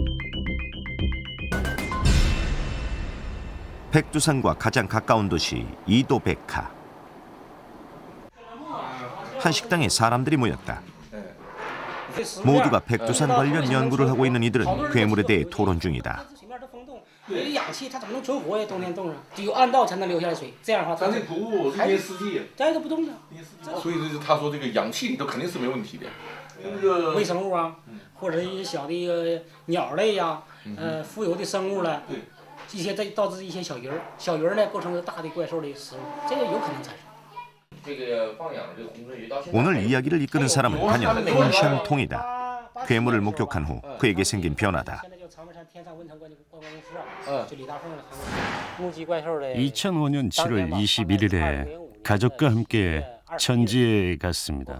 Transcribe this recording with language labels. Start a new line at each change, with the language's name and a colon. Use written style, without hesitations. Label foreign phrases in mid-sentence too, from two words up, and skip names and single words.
Korean: 백두산과 가장 가까운 도시 이도백화. 한 식당에 사람들이 모였다. 모두가 백두산 관련 연구를 하고 있는 이들은 괴물에 대해 토론 중이다.
Chinese: 氧气它怎么能存活呀？冬天冻上，只有暗道才能留下来水。这样的话，咱这瀑布一年四季，咱都不动的。所以他说这个氧气里头肯定是没问题的。微生物啊，或者一些小的一个鸟类呀，浮游的生物了，一些导致一些小鱼儿，小鱼儿呢构成大的怪兽的食物，这个有可能产生。
Korean: 오늘 이야기를 이끄는 사람은 단연 황샹통이다. 괴물을 목격한 후 그에게 생긴 변화다. 2005년 7월 21일에 가족과 함께 천지에 갔습니다.